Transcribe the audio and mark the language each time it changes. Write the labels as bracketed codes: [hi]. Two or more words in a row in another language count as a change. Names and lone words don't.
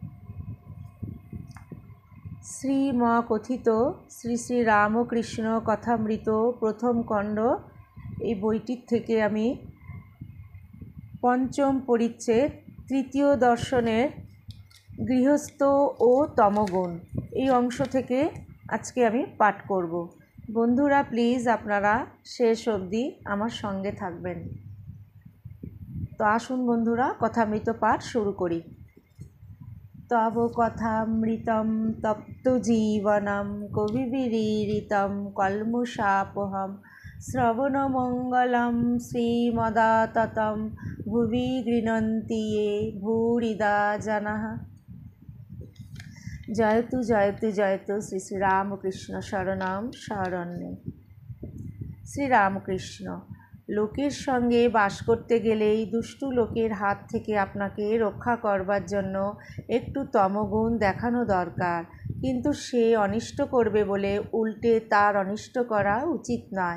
[bn] শ্রীমকথিত শ্রী শ্রী রামকৃষ্ণ কথামৃত প্রথম খণ্ড, এই বইটির থেকে আমি পঞ্চম পরিচ্ছেদ তৃতীয় দর্শনের গৃহস্থ ও তমগুণ এই অংশ থেকে আজকে আমি পাঠ করব। বন্ধুরা প্লিজ আপনারা শেষ অবধি আমার সঙ্গে থাকবেন। তো আসুন বন্ধুরা, কথামৃত পাঠ শুরু করি। [sa] তব কথামৃতম তপ্ত জীবনম কবিবিরীরিতম কল্মষাপহম শ্রবণমঙ্গলম শ্রীমদাততম ভুবি গৃণন্তি ये ভূরিদা জনাঃ। জয়তু জয়তু জয়তু শ্রী শ্রী রামকৃষ্ণ শরণম শরণ্যে। [bn] শ্রীরামকৃষ্ণ, লোকের সঙ্গে বাস করতে গেলেই দুষ্টু লোকের হাত থেকে আপনাকে রক্ষা করবার জন্য একটু তমগুণ দেখানো দরকার, কিন্তু সে অনিষ্ট করবে বলে উল্টে তার অনিষ্ট করা উচিত নয়।